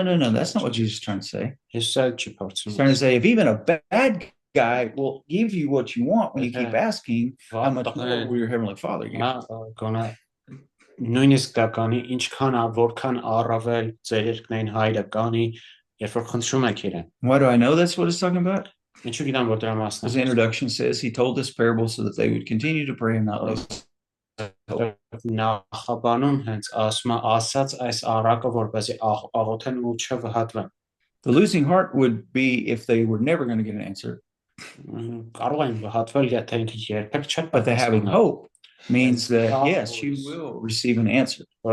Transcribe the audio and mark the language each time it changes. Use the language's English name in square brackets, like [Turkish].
[English] that's not what Jesus is trying to say. He's trying to say, if even a bad guy will give you what you want when you keep asking, how much more will your Heavenly Father give you? [Armenian] Նույնիսկ դա կանի, ինչքան որքան առավել ձեր երկնային հայրը կանի, երբ որ խնդրում եք իրեն։ [English] Why do I know that's what it's talking about? [Armenian] Ինչու գիտեմ որ դրա մասն է։ [English] His introduction says he told this parable so that they would continue to pray and not lose. [Armenian] Նախաբանում հենց ասում է ասած այս առակը որպեսզի աղոթեն ու չվհատվեն։ [English] The losing heart would be if they were never going to get an answer. [Armenian] Կարող են վհատվել, եթե ինքը երբեք չեն։ [English] But the having hope means that yes, you will receive an answer.